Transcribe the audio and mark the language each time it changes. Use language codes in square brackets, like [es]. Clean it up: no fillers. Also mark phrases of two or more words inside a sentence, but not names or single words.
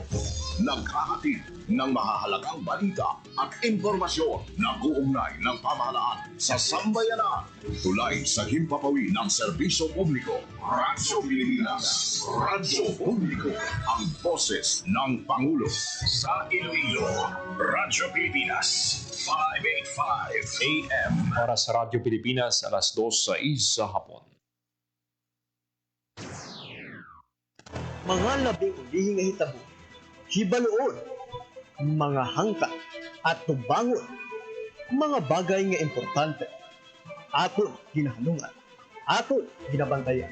[tl] Naghahatid ng mahahalagang balita at impormasyon na uugnay ng pamahalaan sa sambayanan. Tulay sa himpapawid ng serbisyo publiko. Radyo Pilipinas. Radyo Publiko. Ang boses ng Pangulo. Sa Iloilo, Radyo Pilipinas. 585 AM. [hil] Oras sa Radyo Pilipinas, alas 2:06 sa hapon. Mga labing ulihing nga hitabo, hibaloon, mga hangka at tubangon, mga bagay nga importante, aton ginahanungan, aton ginabantayan.